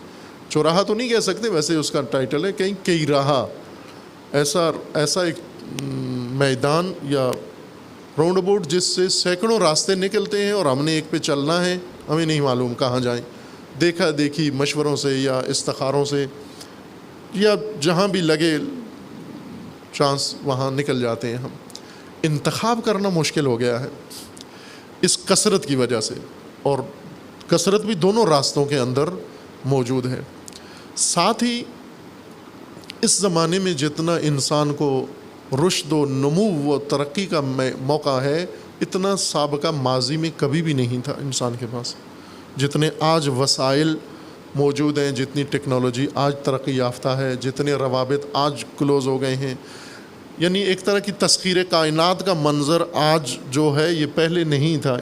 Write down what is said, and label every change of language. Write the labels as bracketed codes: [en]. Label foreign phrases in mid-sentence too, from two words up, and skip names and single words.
[ur] چوراہا تو نہیں کہہ سکتے، ویسے اس کا ٹائٹل ہے کہیں کئی راہا، ایسا ایک میدان یا [en] round about [ur] جس سے سینکڑوں راستے نکلتے ہیں اور ہم نے ایک پہ چلنا ہے، ہمیں نہیں معلوم کہاں جائیں، دیکھا دیکھی مشوروں سے یا استخاروں سے یا جہاں بھی لگے چانس وہاں نکل جاتے ہیں ہم۔ انتخاب کرنا مشکل ہو گیا ہے اس کثرت کی وجہ سے، اور کثرت بھی دونوں راستوں کے اندر موجود ہے۔ ساتھ ہی اس زمانے میں جتنا انسان کو رشد و نمو و ترقی کا موقع ہے، اتنا سابقہ ماضی میں کبھی بھی نہیں تھا انسان کے پاس۔ جتنے آج وسائل موجود ہیں، جتنی ٹیکنالوجی آج ترقی یافتہ ہے، جتنے روابط آج کلوز ہو گئے ہیں، یعنی ایک طرح کی تسخیر کائنات کا منظر آج جو ہے یہ پہلے نہیں تھا۔